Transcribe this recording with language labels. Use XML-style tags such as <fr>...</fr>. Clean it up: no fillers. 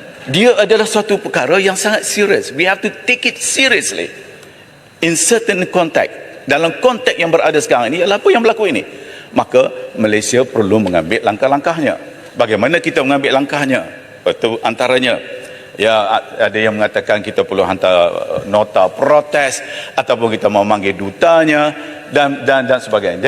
<ms>Dia adalah suatu perkara yang sangat serius.</ms> <en>We have to take it seriously in certain context.</en> <ms>Dalam konteks yang berada sekarang ini adalah apa yang berlaku ini. Maka Malaysia perlu mengambil langkah-langkahnya. Bagaimana kita mengambil langkahnya? Itu antaranya, ya, ada yang mengatakan kita perlu hantar nota protes ataupun kita memanggil dutanya dan sebagainya.</ms>